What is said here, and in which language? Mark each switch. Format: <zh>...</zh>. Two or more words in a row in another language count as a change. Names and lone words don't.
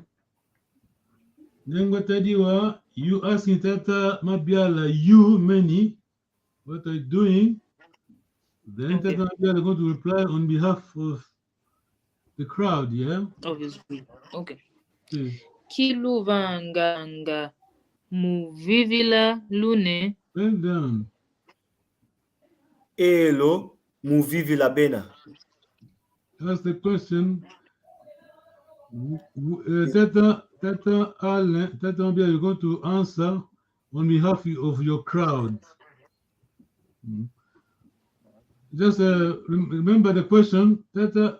<en>Then what I do, you asking Tata Mabiala, you many, what are you doing? Then Tata Mabiala going to reply on behalf of the crowd, yeah? Obviously. Okay. Please.</en> <kg>Kiluvanganga muvivila lune.</kg> <en>Well done.</en> <kg>Elo muvivila bena.</kg> <en>That's the question. Tata Mabia, you're going to answer on behalf of your crowd. Just remember the question, Tata.</en>